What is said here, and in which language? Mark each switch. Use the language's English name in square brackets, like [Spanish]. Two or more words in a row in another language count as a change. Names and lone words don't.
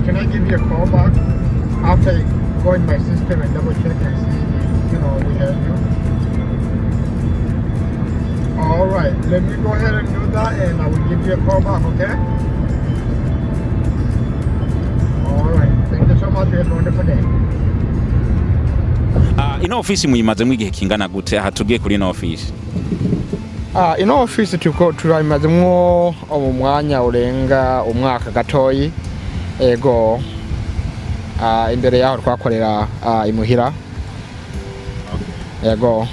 [English] Can I give you a call back after I go in my system and double check and see if, we have you? Alright, let me go ahead and do that and I will give you a call back, okay? Alright, thank you so much. You have a wonderful day. [Rundi] Ino office muyimazemo igihe kingana gute aha tugiye kuri ino office? Ino office turayimazemo umwanya urenga umwaka gatoyi ego imbere yaho twakorera imuhira ego.